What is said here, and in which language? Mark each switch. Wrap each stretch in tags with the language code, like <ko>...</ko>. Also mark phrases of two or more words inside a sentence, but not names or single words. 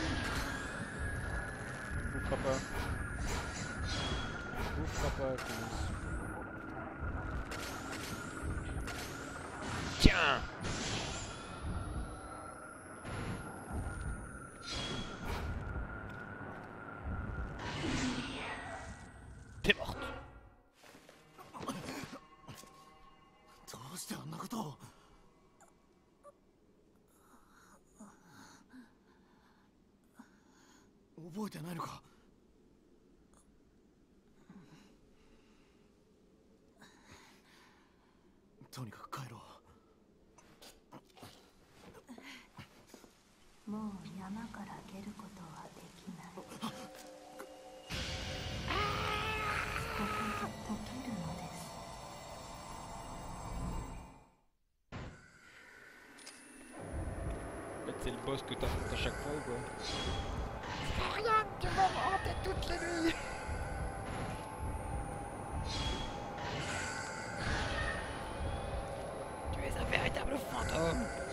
<fr>On ne fera pas. On ne fera pas, Columbus. Tiens. T'es morte.</fr> <ja>どうしてあんなことを。覚えてないのか。とにかく帰ろう。もう山から出ることはできない。ここで溶けるのです。</ja> <fr>En fait, c'est le boss que t'affrontes à chaque fois ou quoi? Rien, tu vas me hanter toute la nuit. Tu es un véritable fantôme.</fr>